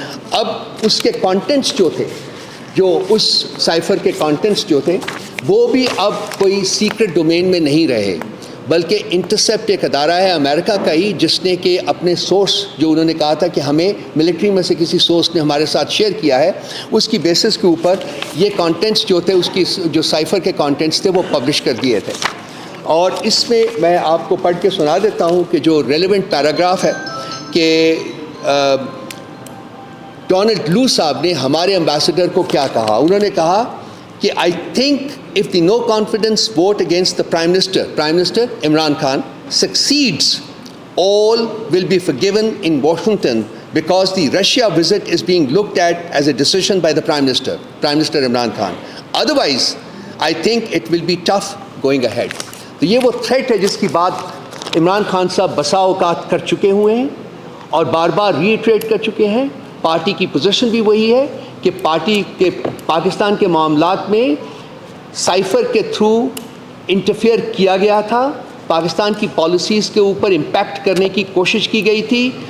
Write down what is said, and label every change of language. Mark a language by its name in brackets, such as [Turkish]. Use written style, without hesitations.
[Urdu] اب اس کے کانٹینٹس جو تھے جو اس سائفر کے کانٹینٹس جو تھے وہ بھی اب کوئی سیکرٹ ڈومین میں نہیں رہے بلکہ انٹرسیپٹ ایک ادارہ ہے امریکہ کا ہی جس نے کہ اپنے سورس جو انہوں نے کہا تھا کہ ہمیں ملٹری میں سے کسی سورس نے ہمارے ساتھ شیئر کیا ہے اس کی بیسس کے اوپر یہ کانٹینٹس جو تھے اس کی جو سائفر کے کانٹینٹس تھے وہ پبلش کر دیے تھے. اور اس میں آپ کو پڑھ کے سنا دیتا ہوں کہ جو ریلیونٹ پیراگراف ہے کہ ڈونلڈ لو صاحب نے ہمارے امبیسڈر کو کیا کہا. انہوں نے کہا کہ [English] I think if the no confidence vote against the Prime Minister Imran Khan succeeds, all will be forgiven in Washington because the Russia visit is being looked at as a decision by the Prime Minister Imran Khan. Otherwise, I think it will be tough going ahead. [Urdu] تو یہ وہ threat ہے جس کی بات عمران خان صاحب بسا اوقات کر چکے ہوئے ہیں اور بار بار ری ایٹریٹ کر چکے ہیں. پارٹی کی پوزیشن بھی وہی ہے کہ پارٹی کے پاکستان کے معاملات میں سائفر کے تھرو انٹرفیئر کیا گیا تھا, پاکستان کی پالیسیز کے اوپر امپیکٹ کرنے کی کوشش کی گئی تھی.